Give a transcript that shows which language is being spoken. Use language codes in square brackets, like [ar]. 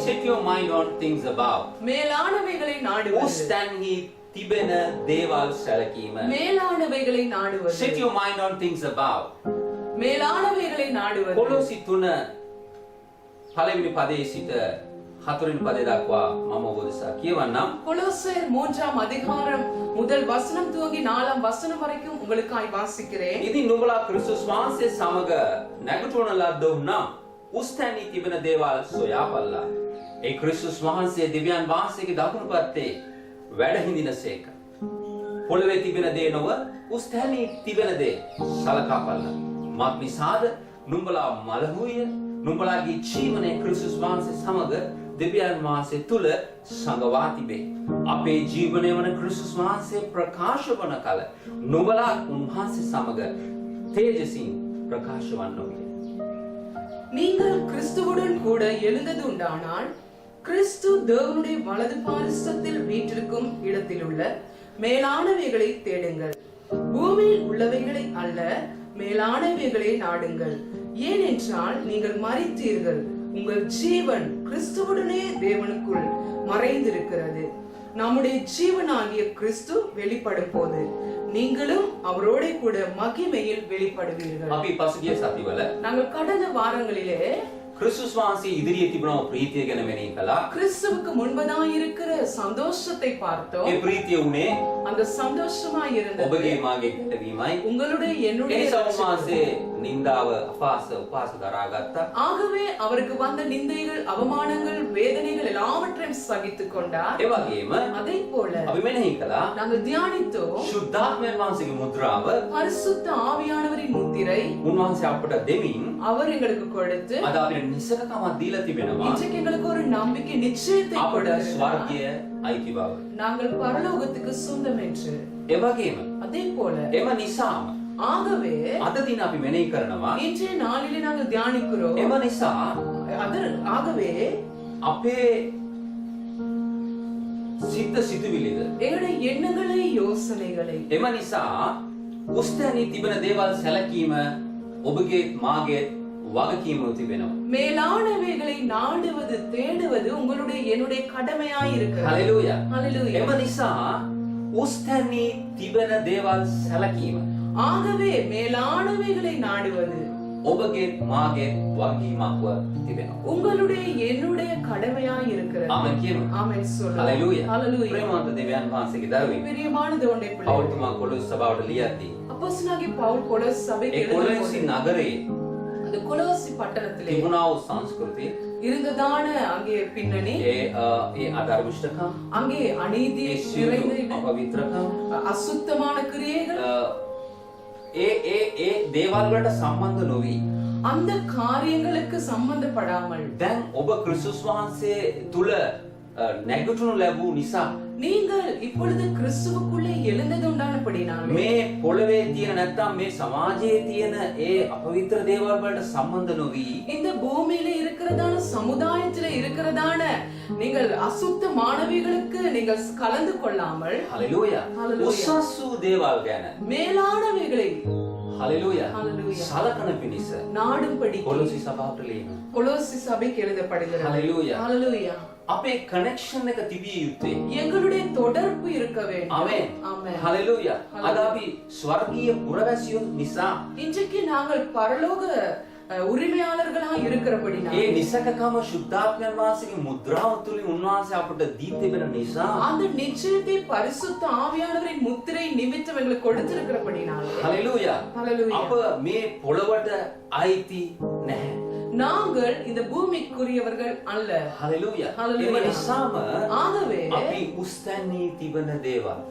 [en] set your mind on things above [ta] மேலானவைகளை [si] උස් [ta] நாடுவது [si] තැන්හි තිබෙන දේවල් සැලකීම [ta] மேலானவைகளை நாடுவது [en] set your mind on things above [ta] மேலானவைகளை நாடுவது [si] කොලොසි 3 පළවෙනි පදයේ සිට හතරවෙනි පදේ දක්වා මම ඔබ දෙසා කියවන්නම් [ta] கொலோசையர் 3ஆம் அதிகாரம் முதல் வசனம் துவங்கி 4ஆம் வசனம் வரைக்கும் உங்களுக்காய் வாசிக்கிறேன். [si] ඉතින් නුඹලා ක්‍රිස්තුස් වහන්සේ සමග නැගිටවන ලද්දෝ නම් උස් තැන්හි තිබෙන දේවල් සොයාපල්ලා. ඒ ක්‍රිස්තුස් වහන්සේ දෙවියන් වහන්සේගේ දකුණු පැත්තේ වැඩ හිඳිනසේක. පොළවේ තිබෙන දේ නොව උස් තැන්හි තිබෙන දේ සලකාපල්ලා. මත් නිසාද නුඹලා මලහුය නුඹලාගේ ජීවනයේ ක්‍රිස්තුස් වහන්සේ සමග දෙවියන් වහන්සේ තුල සංගවා තිබේ. අපේ ජීවනය වන ක්‍රිස්තුස් වහන්සේ ප්‍රකාශ වන කල නුඹලා උන්වහන්සේ සමග තේජසින් ප්‍රකාශ වන්නෝය. [ta] நீங்கள் கிறிஸ்துவுடன் கூட எழுந்தது உண்டானால் கிறிஸ்து தேவனுடைய வலது பாரிசத்தில் வீற்றிருக்கும் இடத்தில் உள்ள மேலானவைகளை தேடுங்கள், பூமியில் உள்ளவைகளை அல்ல, மேலானவைகளை நாடுங்கள். ஏனென்றால் நீங்கள் மரித்தீர்கள், உங்கள் ஜீவன் கிறிஸ்துவுடனே தேவனுக்குள் மறைந்திருக்கிறது. நம்முடைய ஜீவனாகிய கிறிஸ்து வெளிப்படும் போது நீங்களும் அவரோட கூட மகிமையில் வெளிப்படுவீர்கள். [si] අපි පසුගිය සතිවල [ta] நாங்கள் கடந்த வாரங்களிலே [si] ක්‍රිස්තුස් වහන්සේ ඉදිරියේ තිබුණ ප්‍රීතිය ගැන මෙනෙහි කළා. [ta] கிறிஸ்துவுக்கு முன்பதாக இருக்கிற சந்தோஷத்தை பார்த்தோம். [si] ඒ ප්‍රීතිය උනේ [ta] அந்த சந்தோஷமா இருந்தது [si] ඔබගේ මාගේ පිටවීමයි. [ta] உங்களுடைய என்னுடைய [si] ඒ සෞමාසේ නින්දාව අපාස උපාස දරාගත්තා. [ta] ஆகவே அவருக்கு வந்த நிந்தைகள், அவமானங்கள், வேதனைகள் எல்லாவற்றையும் சகித்துக் கொண்டார். [si] ඒ වගේම [ta] அதே போல [si] අපි මෙනෙහි කළා [ta] நாங்கள் தியானித்தோம் [si] ශුද්ධාත්මයන් වහන්සේගේ මුද්‍රාව [ta] பரிசுத்த ஆவியானவரின் முத்திரை [si] උන්වහන්සේ අපට දෙමින් [ta] அவர் எங்களுக்கு கொடுத்து [si] අද අපිට නිසකකමක් දීලා තිබෙනවා. [ta] இன்றைக்கு எங்களுக்கு ஒரு நம்பிக்கை நிச்சயத்தை [si] අපට [ta] கொடுக்கிறார். [si] ස්වර්ගය අයිති බව. [ta] நாங்கள் பரலோகத்துக்கு சொந்தம் என்று. [si] ඒ වගේම [ta] அதே போல [si] එම නිසාම [ta] ஆகவே [si] අද දින අපි මෙනෙහි කරනවා [ta] இன்றைய நாளிலே நாங்கள் தியானிக்கிறோம். [si] එම නිසා [ta] ஆகவே [si] අපේ සිත සිතුවිලිද [ta] எங்களுடைய எண்ணங்களை, யோசனைகளை [si] එම නිසා උස්තැනී තිබෙන දේවල් සැලකීම ඔබගේ මාගේ වගකීම තිබෙනවා. [ta] மேலானவைகளை நாடுவது, தேடுவது உங்களுடைய என்னுடைய கடமையாய் இருக்கிறது. [si] හලෙලූයා. [ta] ஹalleluya. [si] එම නිසා උස්තැනී තිබෙන දේවල් සැලකීම [ta] ஆகவே மேலானவைகளை நாடுவது [si] ඔබගේ මාගේ වගකීමක්ව තිබෙනවා. [ta] உங்களுடைய என்னுடைய கடமையாய் இருக்கிறது. [si] ආමෙන් කියමු. [ta] ஆமென் சொல்லுங்க. [si] හලෙලූයා. [ta] ஹalleluya. [si] ප්‍රේමවන්ත දෙවියන් වහන්සේගේ දරුවෙක් [ta] பிரியமான தேவனுடைய பிள்ளைகளே, [si] පෞල්තුමා කොලොස් සභාවට ලියද්දී [ta] அப்போஸ்தலனாகிய பவுல் கொலோஸ் சபைக்கு [si] ඒ කොලොස්සි [ta] எழுதும்போது [si] නගරේ [ta] அந்த கொலோசி பட்டணத்திலே [si] තිබුණා වූ සංස්කෘතිය [ta] இருந்ததான அங்கே பின்னணி, [si] ඒ අධර්මිෂ්ඨකම් [ta] அங்கே அநீதி [si] ඒ [ta] நிறைந்த [si] සියලු [ta] இடம், [si] අපවිත්‍රකම් [ta] அசுத்தமான கிரியைகள், [si] ඒ දේවල් වලට සම්බන්ධ නොවි [ta] அந்த காரியங்களுக்கு சம்பந்தப்படாமல் [si] දැන් ඔබ ක්‍රිස්තුස් වහන්සේ තුල නැගිටුණු ලැබූ නිසා [ta] நீங்கள் இப்பொழுது கிறிஸ்துவுக்குள்ளே எழுந்தது உண்டானபடினாலே [si] මේ පොළවේ තියෙන නැත්නම් මේ සමාජයේ තියෙන ඒ අපවිත්‍ර දේවල් වලට සම්බන්ධ නොවි [ta] இந்த பூமியில இருக்கிறதான, சமுதாயத்துல இருக்கிறதான நீங்கள் அசுத்த மாணவிகளுக்கு நீங்கள் கலந்து கொள்ளாமல் [si] හලෙලූයා හලෙලූයා. උසස් වූ දේවල් ගැන [ta] மேலானவைகளை [si] හලෙලූයා හalleluya සලකන පිණිස [ta] நாடும்படி [si] කොලොසි සභාවට ලියන [ta] கொலோசி சபைக்கு எழுதப்படுகிறது. [si] හලෙලූයා [ta] ஹalleluya. [si] අපේ කනෙක්ෂන් එක තිබිය යුත්තේ [ta] எங்களுடைய தொடர்பு இருக்க வேண்டும். [si] ආමෙන් [ta] ஆமென். [si] Hallelujah hallelujah. අද අපි ස්වර්ගීය පුරවැසියෝ නිසා [ta] இன்றைக்கு நாங்கள் பரலோக உரிமையாளர்களாக இருக்கிறபடினால [si] ඒ නිසකකම ශුද්ධාත්මයන් වහන්සේගේ මුද්‍රාව තුලින් උන්වහන්සේ අපට දී තිබෙන නිසා [ta] அந்த நிச்சயத்தை பரிசுத்த ஆவியானவரின் முத்திரை நிமித்தம் எங்களுக்கு கொடுத்திருக்கிறபடினால [si] හලෙලූයා [ta] ஹalleluya. [si] අප මේ පොළවට අයිති නැහැ. [ta] நாங்கள் இந்த பூமிக்குரியவர்கள் அல்ல. [si] හලෙලූයා. හලෙලූයා. එම නිසාම [ta] ஆகவே [si] අපි උස්තැනී තිබෙන දේවල්